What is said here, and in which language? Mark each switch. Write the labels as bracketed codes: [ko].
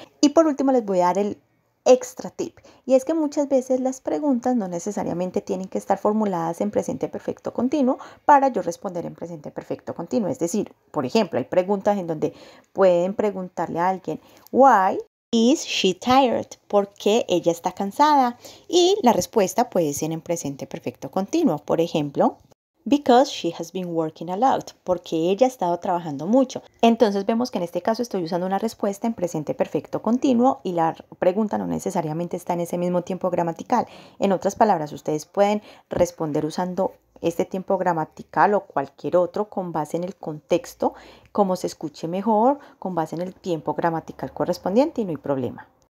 [es] Y por último les voy a dar el extra tip, y es que muchas veces las preguntas no necesariamente tienen que estar formuladas en presente perfecto continuo para yo responder en presente perfecto continuo. Es decir, por ejemplo, hay preguntas en donde pueden preguntarle a alguien why [en] Is she tired? [es] Porque ella está cansada. Y la respuesta puede ser en presente perfecto continuo. Por ejemplo, [en] because she has been working a lot. [es] Porque ella ha estado trabajando mucho. Entonces vemos que en este caso estoy usando una respuesta en presente perfecto continuo y la pregunta no necesariamente está en ese mismo tiempo gramatical. En otras palabras, ustedes pueden responder usando este tiempo gramatical o cualquier otro con base en el contexto, como se escuche mejor, con base en el tiempo gramatical correspondiente y no hay problema.